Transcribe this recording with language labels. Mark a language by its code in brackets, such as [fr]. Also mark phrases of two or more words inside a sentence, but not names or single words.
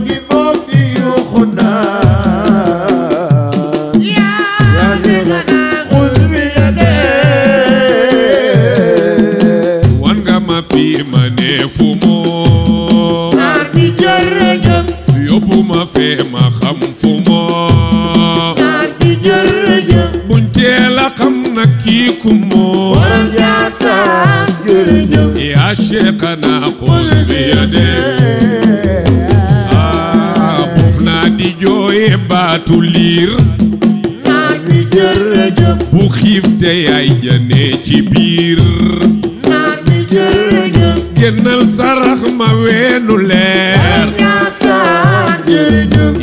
[wo] bokk di yuuxu naan. [ar] يا شيخنا خذ بيدي. [wo] Wan nga ma fi ma ne fu moo. Naar bi jërëjëf. Yóbbu ma fee ma xam fu moo. Naar bi jërëjëf. Buñ teel a xam na kii ku moo. Borom Njaasaan jërëjëf. [ar] يا شيخنا خذ بيدي. [wo] Ah, buuf naa di jooye baatu liir. Naar bi jërëjëf. Bu xiif te yaay ja ne ci biir. Naar bi jërëjëf. Génnal sarax ma weenu leer. Borom Njaasaan jërëjëf.